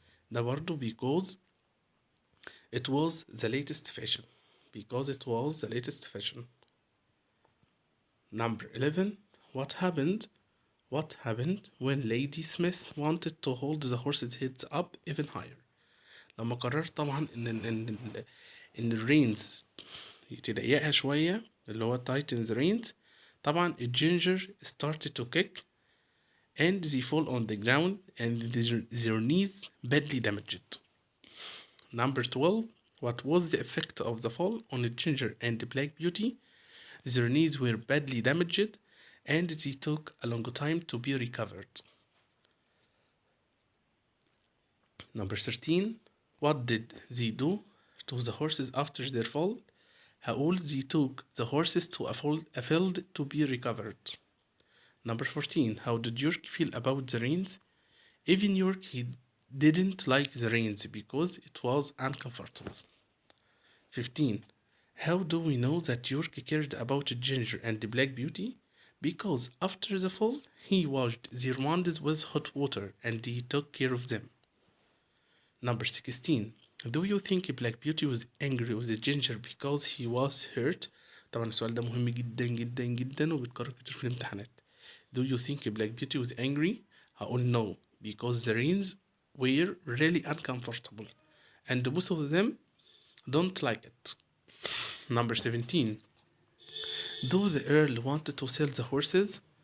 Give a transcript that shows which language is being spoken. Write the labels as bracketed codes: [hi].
[ar] ده برضه [en] because it was the latest fashion. Because it was the latest fashion. Number 11. What happened? What happened when Lady Smith wanted to hold the horse's heads up even higher? [ar] لما قررت طبعا ان الرينز تضيقها شوية اللي هو tighten the reins. طبعا [en] الجينجر started to kick and they fall on the ground and their knees badly damaged. Number 12. What was the effect of the fall on the Ginger and the Black Beauty? Their knees were badly damaged and they took a long time to be recovered. Number 13. What did they do to the horses after their fall? [ar] هقول [en] they took the horses to a field to be recovered. Number 14. How did York feel about the reins? Even York, he didn't like the reins because it was uncomfortable. 15. How do we know that York cared about Ginger and the Black Beauty? Because after the fall, he washed their wounds with hot water and he took care of them. Number 16. Do you think Black Beauty was angry with Ginger because he was hurt? [ar] طبعا السؤال ده مهم جدا جدا جدا وبيتكرر كتير في الامتحانات. [en] Do you think Black Beauty was angry? [ar] هقول [en] no, because the reins were really uncomfortable and most of them don't like it. Number 17. Do the Earl wanted to sell the horses?